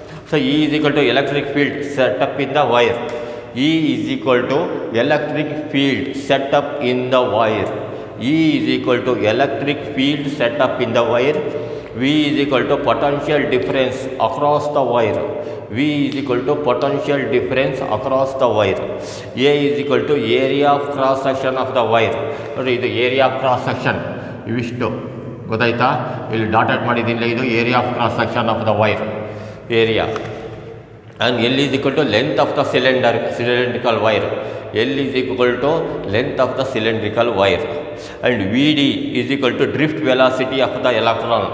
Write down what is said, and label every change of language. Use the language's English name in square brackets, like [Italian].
[English] So E is equal to electric field set up in the wire. E is equal to electric field set up in the wire. E is equal to electric field set up in the wire. V is equal to potential difference across the wire. V is equal to potential difference across the wire. A is equal to area of cross section of the wire. [Kannada] ನೋಡಿ ಇದು [English] area of cross section [Kannada] ಇವಿಷ್ಟು, ಗೊತ್ತಾಯ್ತಾ? ಇಲ್ಲಿ dotted ಮಾಡಿದ್ದಿಲ್ಲ, ಇದು [English] Area of cross section of the wire area. And L is equal to length of the cylindrical wire. L is equal to length of the cylindrical wire. And V D is equal to drift velocity of the electron.